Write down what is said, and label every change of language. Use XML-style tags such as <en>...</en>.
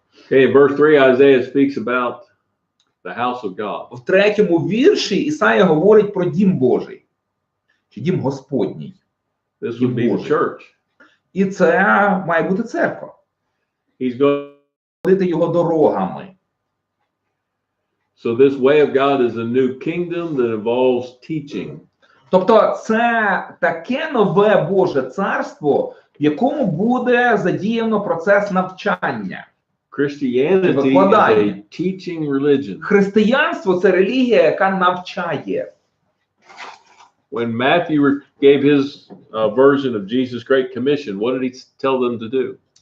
<en>Okay, in verse 3, Isaiah speaks about the house of God.</en> <uk>В третьому вірші Ісая говорить про дім Божий, чи дім Господній.</uk> <en>This would be the church.</en> <uk>І це має бути церква.</uk> <en>He's going to</en> <uk>Ходити його дорогами.</uk> <en>So this way of God is a new kingdom that involves teaching.</en> <uk>Тобто це таке нове Боже царство, в якому буде задіяно процес навчання.</uk> <en>Christianity is a teaching religion.</en> <uk>Християнство – це релігія, яка навчає.</uk> <en>When Matthew gave his version of Jesus' Great Commission, what did he tell them to do?</en>